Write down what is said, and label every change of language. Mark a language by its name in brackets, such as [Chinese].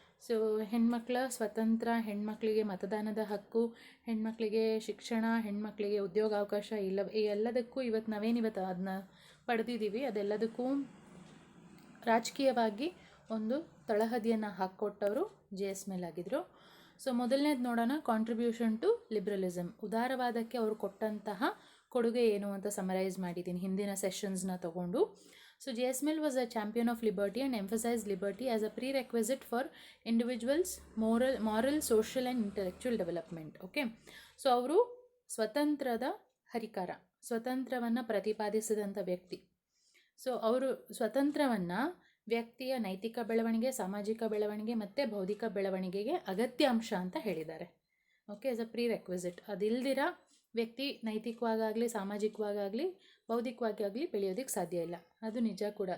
[Kannada] So ಹೆಣ್ಮಕ್ಳ ಸ್ವತಂತ್ರ, ಹೆಣ್ಮಕ್ಳಿಗೆ ಮತದಾನದ ಹಕ್ಕು, ಹೆಣ್ಮಕ್ಳಿಗೆ ಶಿಕ್ಷಣ, ಹೆಣ್ಮಕ್ಳಿಗೆ ಉದ್ಯೋಗಾವಕಾಶ, ಈ ಎಲ್ಲದಕ್ಕೂ ನಾವೇನಿವತ್ತು ಅದನ್ನ ಪಡೆದಿದ್ದೀವಿ, ಅದೆಲ್ಲದಕ್ಕೂ ರಾಜಕೀಯವಾಗಿ ಒಂದು ತಳಹದಿಯನ್ನು ಹಾಕ್ಕೊಟ್ಟವರು JS ಮಿಲ್ ಆಗಿದ್ದರು. ಸೊ ಮೊದಲನೇದು ನೋಡೋಣ, [English] contribution to liberalism, [Kannada] ಉದಾರವಾದಕ್ಕೆ ಅವರು ಕೊಟ್ಟಂತಹ ಕೊಡುಗೆ ಏನು ಅಂತ ಸಮರೈಸ್ ಮಾಡಿದ್ದೀನಿ ಹಿಂದಿನ ಸೆಷನ್ಸ್ನ ತಗೊಂಡು. [English] So JS Mill was a champion of liberty and emphasized liberty as a prerequisite for individuals' moral, social and intellectual development. Okay. [Kannada] So ಅವರು ಸ್ವತಂತ್ರದ ಹರಿಕಾರ, ಸ್ವತಂತ್ರವನ್ನು ಪ್ರತಿಪಾದಿಸಿದಂಥ ವ್ಯಕ್ತಿ. ಸೊ ಅವರು ಸ್ವತಂತ್ರವನ್ನು ವ್ಯಕ್ತಿಯ ನೈತಿಕ ಬೆಳವಣಿಗೆ, ಸಾಮಾಜಿಕ ಬೆಳವಣಿಗೆ ಮತ್ತು ಬೌದ್ಧಿಕ ಬೆಳವಣಿಗೆಗೆ ಅಗತ್ಯ ಅಂಶ ಅಂತ ಹೇಳಿದ್ದಾರೆ. Okay, [English] As a prerequisite. [Kannada] ಅದಿಲ್ದಿರ ವ್ಯಕ್ತಿ ನೈತಿಕವಾಗಲಿ, ಸಾಮಾಜಿಕವಾಗಲಿ, ಬೌದ್ಧಿಕವಾಗಿ ಆಗಲಿ ಬೆಳೆಯೋದಕ್ಕೆ ಸಾಧ್ಯ ಇಲ್ಲ. ಅದು ನಿಜ ಕೂಡ.